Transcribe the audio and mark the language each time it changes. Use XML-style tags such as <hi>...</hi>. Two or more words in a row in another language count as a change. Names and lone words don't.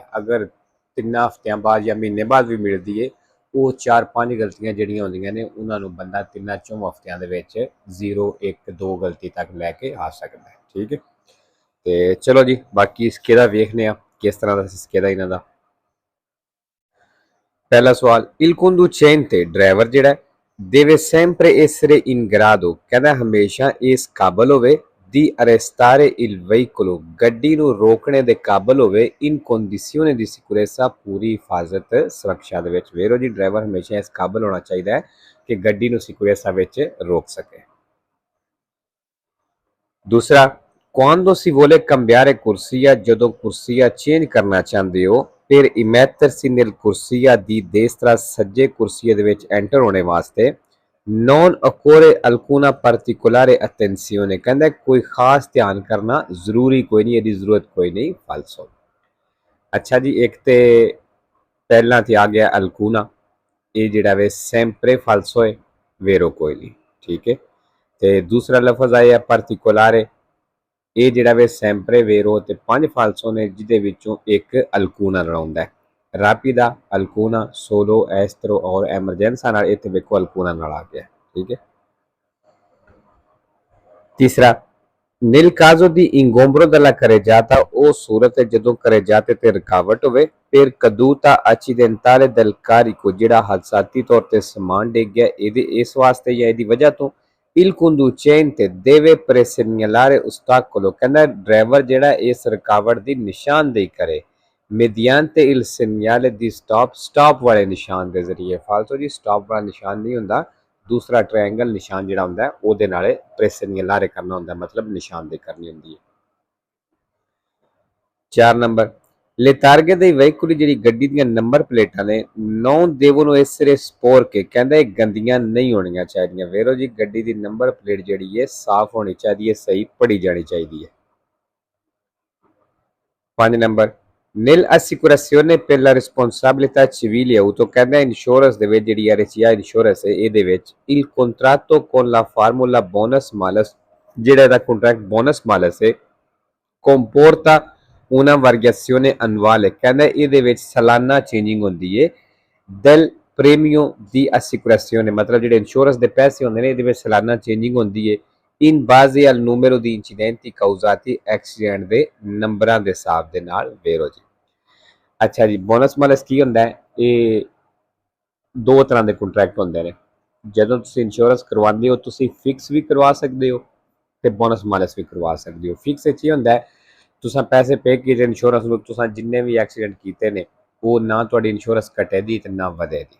<pa>ਅਗਰ 3 ਹਫ਼ਤਿਆਂ ਬਾਅਦ ਜਾਂ ਮਹੀਨੇ ਬਾਅਦ ਵੀ ਮਿਲਦੀ ਹੈ, ਉਹ 4-5 ਗਲਤੀਆਂ ਜਿਹੜੀਆਂ ਹੁੰਦੀਆਂ ਨੇ ਉਹਨਾਂ ਨੂੰ ਬੰਦਾ 3-4 ਹਫ਼ਤਿਆਂ ਦੇ ਵਿੱਚ 0 1 2 ਗਲਤੀ ਤੱਕ ਲੈ ਕੇ ਆ ਸਕਦਾ ਹੈ। ਠੀਕ ਹੈ, ਤੇ ਚਲੋ ਜੀ ਬਾਕੀ ਸਿੱਕੇ ਦਾ ਵੇਖਦੇ ਆ ਕਿਸ ਤਰ੍ਹਾਂ ਦਾ ਸਿੱਕੇ ਦਾ ਇਹਨਾਂ ਦਾ। ਪਹਿਲਾ ਸਵਾਲ,</pa> <it>il conducente</it> <pa>ड्राइवर ਜਿਹੜਾ</pa> <it>deve sempre essere in grado</it> <pa>ਕਹਿੰਦਾ ਹਮੇਸ਼ਾ ਇਸ ਕਾਬਲ ਹੋਵੇ</pa> <it>di arrestare il veicolo</it> <pa>ਗੱਡੀ ਨੂੰ ਰੋਕਣੇ ਦੇ ਕਾਬਲ ਹੋਵੇ</pa> <it>in condizione di sicurezza</it> <pa>ਪੂਰੀ ਹਿਫਾਜ਼ਤ ਸੁਰੱਖਿਆ ਦੇ ਵਿੱਚ। ਵੇਰੋ ਜੀ ਡਰਾਈਵਰ ਹਮੇਸ਼ਾ ਇਸ ਕਾਬਲ ਹੋਣਾ ਚਾਹੀਦਾ ਹੈ ਕਿ ਗੱਡੀ ਨੂੰ ਸਿਕਿਉਰਤਾ ਵਿੱਚ ਰੋਕ ਸਕੇ। दूसरा,</pa> <it>quando si vuole cambiare corsia</it> <pa>ਜਦੋਂ ਕੁਰਸੀਆ ਚੇਂਜ ਕਰਨਾ ਚਾਹੁੰਦੇ ਹੋ</pa> <it>per immettersi nel corsia di destra</it> <pa>ਸੱਜੇ ਕੁਰਸੀਏ ਦੇ ਵਿੱਚ ਐਂਟਰ ਹੋਣੇ ਵਾਸਤੇ</pa> <it>non occorre alcuna particolare attenzione</it> <pa>ਕਹਿੰਦਾ ਕੋਈ ਖਾਸ ਧਿਆਨ ਕਰਨਾ ਜ਼ਰੂਰੀ ਕੋਈ ਨਹੀਂ, ਇਹਦੀ ਜ਼ਰੂਰਤ ਕੋਈ ਨਹੀਂ। ਫਾਲਸੋ। ਅੱਛਾ ਜੀ, ਇੱਕ ਤੇ ਪਹਿਲਾਂ ਤੇ ਆ ਗਿਆ ਅਲਕੂਨਾ, ਇਹ ਜਿਹੜਾ ਵੇ</pa> <it>sempre falso</it> <pa>ਹੈ, ਵੇਰੋ ਕੋਈ ਨਹੀਂ। ਠੀਕ ਹੈ, ਤੇ ਦੂਸਰਾ ਲਫ਼ਜ਼ ਆਇਆ ਪਾਰਟਿਕੂਲਾਰੇ, ਇਹ ਜਿਹੜਾ ਵੇ</pa> <it>sempre vero</it> <pa>ਤੇ 5 ਫਾਲਸੋ ਨੇ ਜਿਹਦੇ ਵਿੱਚੋਂ ਇੱਕ ਅਲਕੂਨਾ ਰਲਾਉਂਦਾ ਹੈ। ਰਾਪੀਦਾ, ਅਲਕੂਨਾ, ਸੋਲੋ, ਐਸਟਰੋ ਔਰ ਐਮਰਜੈਂਸਾ ਨਾਲ ਇੱਥੇ ਵੇਖੋ ਅਲਕੂਨਾ ਨਾਲ ਆ ਗਿਆ। ਠੀਕ ਹੈ, ਤੀਸਰਾ,</pa> <it>nel caso di ingombro della carreggiata</it> <pa>ਉਹ ਸੂਰਤ ਹੈ ਜਦੋਂ carreggiate ਤੇ ਰੁਕਾਵਟ ਹੋਵੇ</pa> <it>per caduta accidentale del carico</it> <pa>ਜਿਹੜਾ ਹਾਦਸਾਤੀ ਤੌਰ ਤੇ ਸਮਾਨ ਡਿੱਗ ਗਿਆ ਇਹਦੇ ਇਸ ਵਾਸਤੇ ਜਾਂ ਇਹਦੀ ਵਜ੍ਹਾ ਤੋਂ</pa> <it>il conducente deve presegnalare ostacolo</it> <pa>ਕਹਿੰਦਾ ਡਰਾਈਵਰ ਜਿਹੜਾ ਇਸ ਰੁਕਾਵਟ ਦੀ ਨਿਸ਼ਾਨਦੇਹੀ ਕਰੇ</pa> <it>mediante il segnale di stop</it> <pa>ਵਾਲੇ ਨਿਸ਼ਾਨ ਦੇ ਜ਼ਰੀਏ। ਫਾਲਤੂ ਜੀ ਸਟਾਪ ਵਾਲਾ ਨਿਸ਼ਾਨ ਨਹੀਂ ਹੁੰਦਾ, ਦੂਸਰਾ ਟ੍ਰਾਈਐਂਗਲ ਨਿਸ਼ਾਨ ਜਿਹੜਾ ਹੁੰਦਾ ਹੈ ਉਹਦੇ ਨਾਲੇ ਪ੍ਰੈਸਨਿਲਾਰੇ ਕਰਨਾ ਹੁੰਦਾ, ਮਤਲਬ ਨਿਸ਼ਾਨਦੇਹੀ ਕਰਨੀ ਹੁੰਦੀ ਹੈ। 4 ਨੰਬਰ,</pa> <it>le targhe dei veicoli</it> <pa>ਜਿਹੜੀ ਗੱਡੀ ਦੀਆਂ ਨੰਬਰ ਪਲੇਟਾਂ ਨੇ</pa> <it>non devono essere sporche</it> <pa>ਕਹਿੰਦਾ ਇਹ ਗੰਦੀਆਂ ਨਹੀਂ ਹੋਣੀਆਂ ਚਾਹੀਦੀਆਂ। ਵੇਰੋ ਜੀ ਗੱਡੀ ਦੀ ਨੰਬਰ ਪਲੇਟ ਜਿਹੜੀ ਹੈ ਸਾਫ਼ ਹੋਣੀ ਚਾਹੀਦੀ ਹੈ, ਸਹੀ ਪੜ੍ਹੀ ਜਾਣੀ ਚਾਹੀਦੀ ਹੈ। 5 ਨੰਬਰ,</pa> <it>nell'assicurazione per la responsabilità civile auto</it> <pa>ਕਹਿੰਦਾ ਇੰਸ਼ੋਰੈਂਸ ਦੇ ਵਿੱਚ ਜਿਹੜੀ RCA ਇੰਸ਼ੋਰੈਂਸ ਹੈ ਇਹਦੇ ਵਿੱਚ</pa> <it>il contratto con la formula bonus malus</it> <pa>ਜਿਹੜਾ ਇਹਦਾ ਕੰਟਰੈਕਟ ਬੋਨਸ ਮਾਲਸ ਹੈ</pa> <it>comporta una variazione annuale</it> <pa>ਕਹਿੰਦਾ ਇਹਦੇ ਵਿੱਚ ਸਾਲਾਨਾ ਚੇਂਜਿੰਗ ਹੁੰਦੀ ਹੈ</pa> <it>del premio di assicurazione</it> <pa>ਮਤਲਬ ਜਿਹੜੇ ਇੰਸ਼ੋਰੈਂਸ ਦੇ ਪੈਸੇ ਹੁੰਦੇ ਨੇ ਇਹਦੇ ਵਿੱਚ ਸਾਲਾਨਾ ਚੇਂਜਿੰਗ ਹੁੰਦੀ ਹੈ</pa> <it>in base al numero di incidenti causati</it> <pa>accident ਦੇ ਨੰਬਰਾਂ ਦੇ ਹਿਸਾਬ ਦੇ ਨਾਲ। ਵੇਰੋ ਜੀ। ਅੱਛਾ ਜੀ, ਬੋਨਸ ਮਾਲਸ ਕੀ ਹੁੰਦਾ ਹੈ? ਇਹ ਦੋ ਤਰ੍ਹਾਂ ਦੇ ਕੰਟਰੈਕਟ ਹੁੰਦੇ ਨੇ। ਜਦੋਂ ਤੁਸੀਂ ਇੰਸ਼ੋਰੈਂਸ ਕਰਵਾਉਂਦੇ ਹੋ ਤੁਸੀਂ ਫਿਕਸ ਵੀ ਕਰਵਾ ਸਕਦੇ ਹੋ ਤੇ ਬੋਨਸ ਮਾਲਸ ਵੀ ਕਰਵਾ ਸਕਦੇ ਹੋ। ਫਿਕਸ ਵਿੱਚ ਇਹ ਹੁੰਦਾ ਹੈ ਤੁਸੀਂ ਪੈਸੇ ਪੇ ਕੀਤੇ ਇੰਸ਼ੋਰੈਂਸ ਨੂੰ, ਤੁਸੀਂ ਜਿੰਨੇ ਵੀ ਐਕਸੀਡੈਂਟ ਕੀਤੇ ਨੇ ਉਹ ਨਾ ਤੁਹਾਡੀ ਇੰਸ਼ੋਰੈਂਸ ਘਟੇ ਦੀ ਤੇ ਨਾ ਵਧੇ ਦੀ।</pa>